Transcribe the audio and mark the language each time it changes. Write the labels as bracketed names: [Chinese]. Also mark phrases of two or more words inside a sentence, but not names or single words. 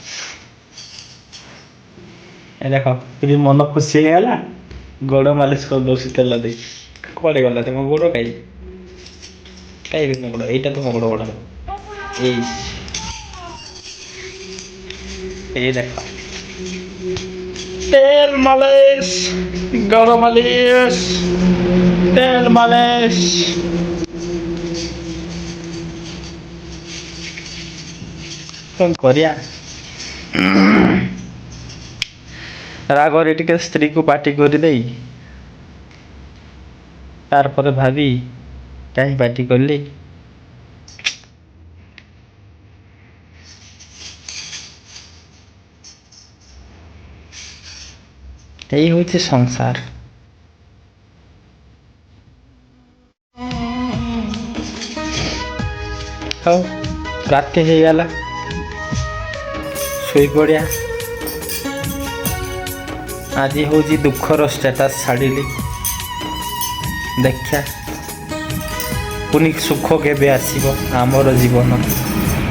[Odia] ଏ ଦେଖ ଟିକେ ମନ ଖୁସି ହେଇଗଲା ଗୋଡ଼ ମାଲିସ କରିଦେଉଛି ତେଲ ଦେଇ କୁଆଡ଼େ ଗଲା ତମ ଗୋଡ଼ କାହିଁ ମୋ ଗୋଡ଼ ଏଇଟା ତ ମୋ ଗୋଡ଼ ଏଇ ଦେଖ ତେଲ ମାଲିସ ଗରମ ମାଲିସ ତେଲ ମାଲିସ କ'ଣ କରିବା ରାଗରେ ଟିକେ ସ୍ତ୍ରୀକୁ ପାଟି କରିଦେଇ ତାପରେ ଭାବି କାହିଁ ପାଟି କଲି [Bangla] এই হচ্ছে সংসার [Odia] ହଉ ରାତି ହେଇଗଲା ଶୋଇପଡ଼ିଆ ଆଜି ହେଉଛି ଦୁଃଖର ଷ୍ଟାଟସ୍ ଛାଡ଼ିଲି ଦେଖିଆ ପୁଣି ସୁଖ କେବେ ଆସିବ ଆମର ଜୀବନ